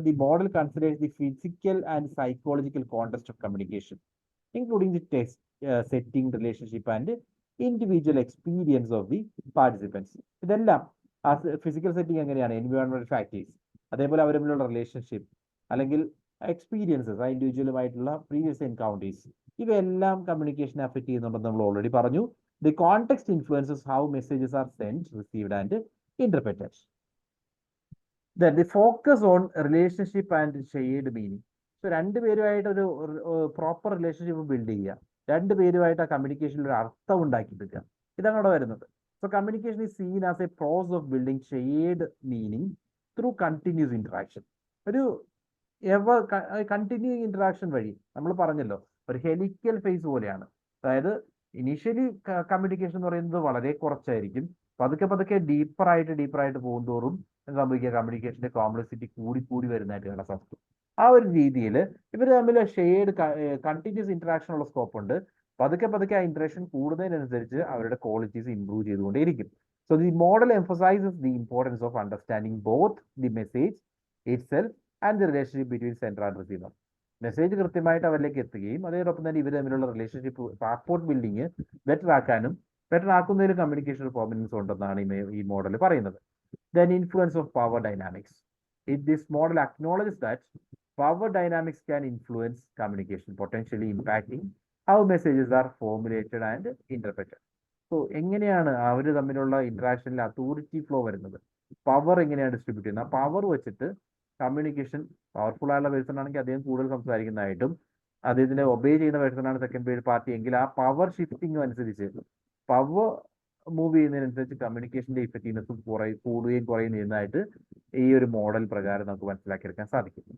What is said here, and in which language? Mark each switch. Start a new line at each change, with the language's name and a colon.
English: The model considers the physical and psychological context of communication, including the text setting, relationship and individual experience of the participants.
Malayalam: ഇതെല്ലാം ആ physical setting എങ്ങനെയാണ്, എൻവയോൺമെന്റൽ factors, അതേപോലെ അവർ തമ്മിലുള്ള relationship അല്ലെങ്കിൽ experiences, ആ ഇൻഡിവിജ്വലുമായിട്ടുള്ള previous encounters, ഇവയെല്ലാം കമ്മ്യൂണിക്കേഷനെ affect ചെയ്യുന്നുണ്ടെന്ന് നമ്മൾ ഓൾറെഡി പറഞ്ഞു.
English: The context influences how messages are sent, received, and interpreted. Then the focus on relationship and shared meaning.
Malayalam: So രണ്ടുപേരുമായിട്ട് ഒരു പ്രോപ്പർ റിലേഷൻഷിപ്പ് ബിൽഡ് ചെയ്യുക, രണ്ടുപേരുമായിട്ട് ആ കമ്മ്യൂണിക്കേഷനിൽ ഒരു അർത്ഥം ഉണ്ടാക്കിയെടുക്കുക, ഇതാണ് അവിടെ വരുന്നത്. So
English: So communication is seen as a process of building shared meaning through continuous interaction.
Malayalam: ഒരു എവർ കണ്ടിന്യൂയിങ് ഇന്ററാക്ഷൻ വഴി നമ്മൾ പറഞ്ഞല്ലോ ഒരു ഹെലിക്കൽ ഫേസ് പോലെയാണ്. അതായത് ഇനീഷ്യലി കമ്മ്യൂണിക്കേഷൻ എന്ന് പറയുന്നത് വളരെ കുറച്ചായിരിക്കും. പതുക്കെ പതുക്കെ ഡീപ്പറായിട്ട് പോകുന്തോറും സംഭവിക്കുക കമ്മ്യൂണിക്കേഷന്റെ കോംപ്ലക്സിറ്റി കൂടി വരുന്നതായിട്ട് കാണാൻ സാധിക്കും. ആ ഒരു രീതിയിൽ ഇവർ തമ്മിൽ ഷെയർഡ് കണ്ടിന്യൂസ് ഇന്ററാക്ഷൻ ഉള്ള സ്കോപ്പ് ഉണ്ട്. പതുക്കെ ആ ഇന്ററാക്ഷൻ കൂടുന്നതിനനുസരിച്ച് അവരുടെ qualities improve ചെയ്തുകൊണ്ടേയിരിക്കും.
English: So the model emphasises the importance of understanding both the message itself and the relationship between sender and receiver.
Malayalam: Message കൃത്യമായിട്ട് അവരിലേക്ക് എത്തുകയും അതോടൊപ്പം തന്നെ ഇവർ തമ്മിലുള്ള relationship passport building better ആക്കുന്നതിൽ communication performance ഉണ്ടെന്നാണ് ഈ മോഡൽ പറയുന്നത്.
English: Then influence of power dynamics. This model acknowledges that power dynamics can influence communication, potentially impacting how messages are formulated and interpreted.
Malayalam: So എങ്ങനെയാണ് അവർ തമ്മിലുള്ള ഇന്ററാക്ഷനിൽ അതോറിറ്റി ഫ്ലോ വരുന്നത്, power എങ്ങനെയാണ് distribute ചെയ്യുന്നത്, ആ power വെച്ചിട്ട് കമ്മ്യൂണിക്കേഷൻ പവർഫുൾ ആയുള്ള person ആണെങ്കിൽ അദ്ദേഹം കൂടുതൽ സംസാരിക്കുന്നതായിട്ടും അദ്ദേഹത്തിനെ ഒബേ ചെയ്യുന്ന പേഴ്സൺ ആണ് സെക്കൻഡ് പാർട്ടി എങ്കിൽ ആ പവർ ഷിഫ്റ്റിംഗ് അനുസരിച്ച് പവർ മൂവ് ചെയ്യുന്നതിനനുസരിച്ച് കമ്മ്യൂണിക്കേഷന്റെ ഇഫക്റ്റീവ്നെസ്സും കൂടുകയും കുറയുകയും ചെയ്യുന്നതായിട്ട് ഈ ഒരു മോഡൽ പ്രകാരം നമുക്ക് മനസ്സിലാക്കിയെടുക്കാൻ സാധിക്കും.